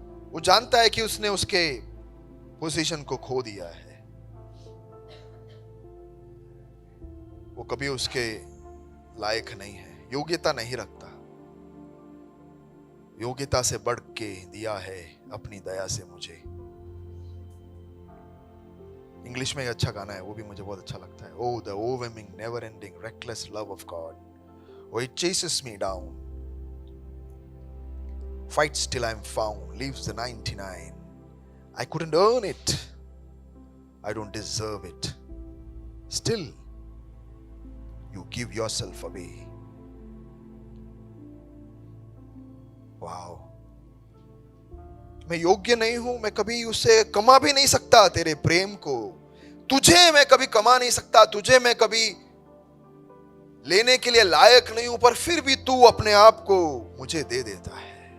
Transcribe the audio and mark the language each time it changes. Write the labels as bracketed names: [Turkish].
[Hindi] वो जानता है कि उसने उसके पोजीशन को खो दिया है, वो कभी उसके लायक नहीं है, योग्यता नहीं रखता। योग्यता से बढ़ के दिया है अपनी दया से मुझे। इंग्लिश में अच्छा गाना है, वो भी मुझे बहुत अच्छा लगता है। [English] Oh, the overwhelming, never-ending, reckless love of God. Oh, it chases me down, fights till I'm found, leaves the 99. I couldn't earn it, I don't deserve it. Still, you give yourself away. [Hindi] Wow, मैं योग्य नहीं हूं, मैं कभी उसे कमा भी नहीं सकता तेरे प्रेम को। तुझे मैं कभी कमा नहीं सकता, तुझे मैं कभी लेने के लिए लायक नहीं हूं, पर फिर भी तू अपने आप को मुझे दे देता है।